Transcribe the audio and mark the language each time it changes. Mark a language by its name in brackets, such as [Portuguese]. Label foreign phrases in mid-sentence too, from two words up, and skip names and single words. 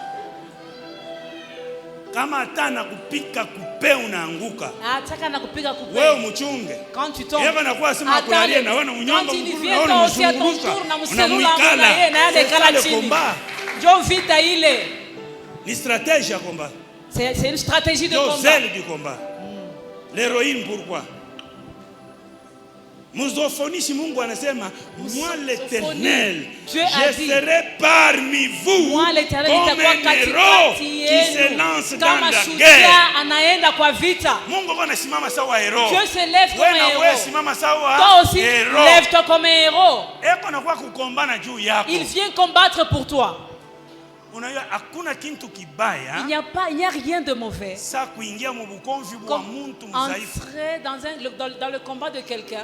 [French] Quand tu tombes, quand il vient toi aussi à ton tour, c'est une stratégie de combat. L'héroïne, pourquoi? [Swahili] Mungu anasema [French] moi l'Éternel, je serai parmi vous comme un héros qui se lance dans la guerre. [Swahili] Mungu anasimama sawa héros. [French] Dieu se lève comme un héros. Toi aussi, lève-toi comme un héros. Il vient combattre pour toi. Il n'y a rien de mauvais comme entrer dans le combat de quelqu'un.